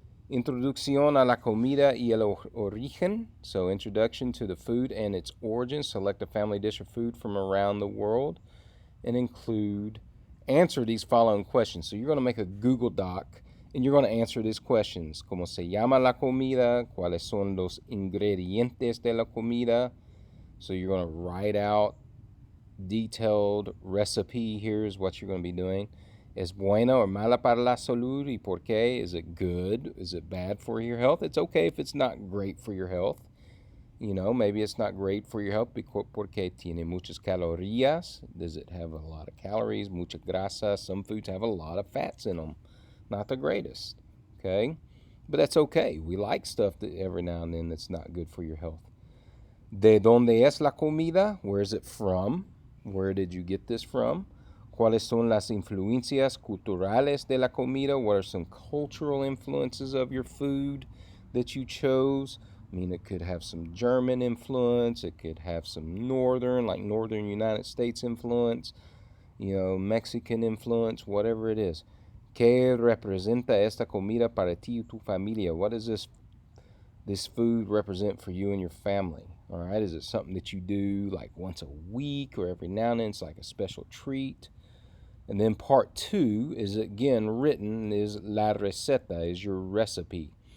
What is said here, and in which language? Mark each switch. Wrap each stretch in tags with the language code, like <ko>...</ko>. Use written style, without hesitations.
<es>Introducción a la comida y el origen.</es> <en>So introduction to the food and its origin. Select a family dish or food from around the world and answer these following questions. So you're going to make a Google Doc and you're going to answer these questions.</en> <es>¿Cómo se llama la comida? ¿Cuáles son los ingredientes de la comida?</es> <en>So you're going to write out detailed recipe. Here's what you're going to be doing.</en> <es>¿Es buena o mala para la salud y por qué?</es> <en>Is it good? Is it bad for your health? It's okay if it's not great for your health. You know, maybe it's not great for your health</en> <es>porque tiene muchas calorías.</es> <en>Does it have a lot of calories?</en> <es>Mucha grasa.</es> <en>Some foods have a lot of fats in them. Not the greatest. Okay? But that's okay. We like stuff that every now and then that's not good for your health.</en> <es>¿De dónde es la comida?</es> <en>Where is it from? Where did you get this from?</en> <es>¿Cuáles son las influencias culturales de la comida?</es> <en>What are some cultural influences of your food that you chose? I mean, it could have some German influence. It could have some northern United States influence. Mexican influence, whatever it is.</en> <es>¿Qué representa esta comida para ti y tu familia?</es> <en>What does this food represent for you and your family? All right, is it something that you do like once a week or every now and then? It's like a special treat. And then part 2 is again written, is</en> <es>la receta,</es> <en>is your recipe.</en>